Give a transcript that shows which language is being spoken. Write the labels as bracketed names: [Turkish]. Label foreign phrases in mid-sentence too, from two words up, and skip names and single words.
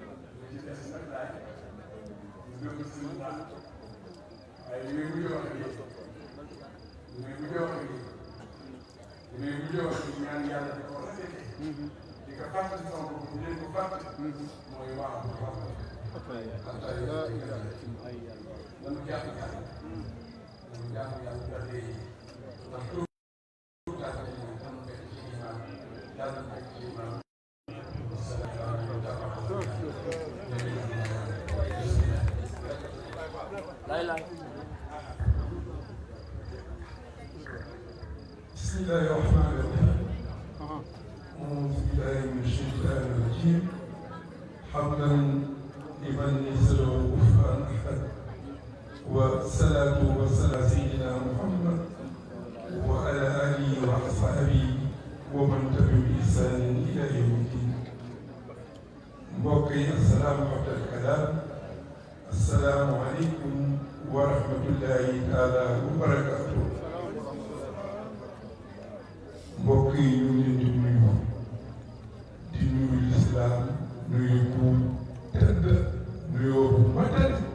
[Wolof] ci des nag laaj ñu gëm suñu naan waaye li muy mujj wax ak yéen li muy mujj wax ak yéen li muy mujj wax ak ñaan yàlla di ko rafetee di ko fàttali sama bopp di leen ko fàttali mooy waaw waaw nanu jàpp yàlla nanu jàpp yàlla ba léegi ndax tout yàlla nanu fekk ci iman yàlla fekk ci iman [Arabic] بسم الله الرحمن الرحيم أعوذ بالله من الشيطان الرجيم حمدا لمن يسره كفوا أحد والصلاة والسلام سيدنا محمد وعلى آله وأصحابه ومن تبعهم بإحسان إلى يوم الدين [Wolof] mbokk yi [Arabic] السلام عليكم السلام عليكم ورحمة الله تعالى وبركاته [Wolof] mbokk yi ñu ngi leen di nuyu lislaam nuyu bu tëdd nuyoo bu matal